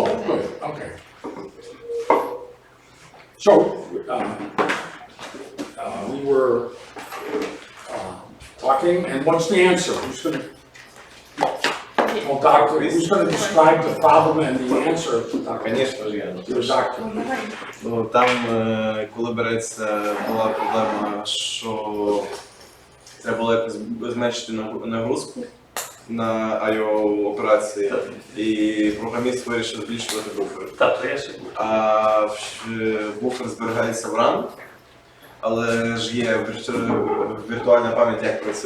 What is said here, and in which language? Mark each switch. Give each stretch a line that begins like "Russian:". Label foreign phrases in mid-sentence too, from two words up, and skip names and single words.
English: something like that. good, okay. So, we were talking, and what's the answer? Who's gonna, well, doctor, who's gonna describe the problem and the answer to Dr.
Russian: Конечно же, я.
English: To the doctor?
Russian: Ну, давай.
Ukrainian: Ну, там, коли береться, була проблема, що треба було якось зменшити нагрузку на I/O операції, і програміст вирішив збільшувати буфер. Так, то я ще був. А буфер зберігається в RAM, але ж є віртуальна пам'ять, як працює.